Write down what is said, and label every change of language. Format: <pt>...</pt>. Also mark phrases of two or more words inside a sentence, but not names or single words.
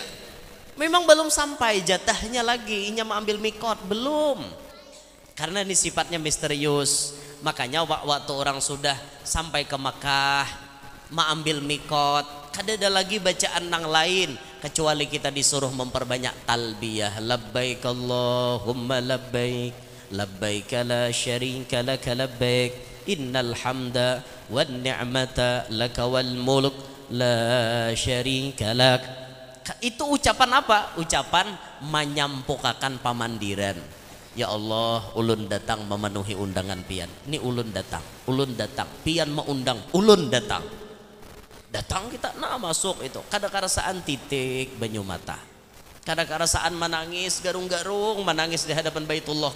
<bjn>Memang belum sampai jatahnya lagi, inya mau ambil mikot belum. Karena ini sifatnya misterius. Makanya waktu orang sudah sampai ke Makkah, mau ambil mikot, kada ada lagi bacaan nang lain kecuali kita disuruh memperbanyak talbiyah.</bjn> <ar>لبيك اللهم لبيك، لبيك لا شريك لك لبيك. إن الحمد والنعمة لك والملك لا شريك لك.</ar> <bjn>Itu ucapan apa? Ucapan menyampukakan pamandiran. Ya Allah, ulun datang memenuhi undangan pian. Ini ulun datang pian mengundang, ulun datang. Datang kita nah masuk itu. Kada karasaan titik banyu mata. Kada karasaan menangis garung-garung, menangis di hadapan Baitullah.</bjn>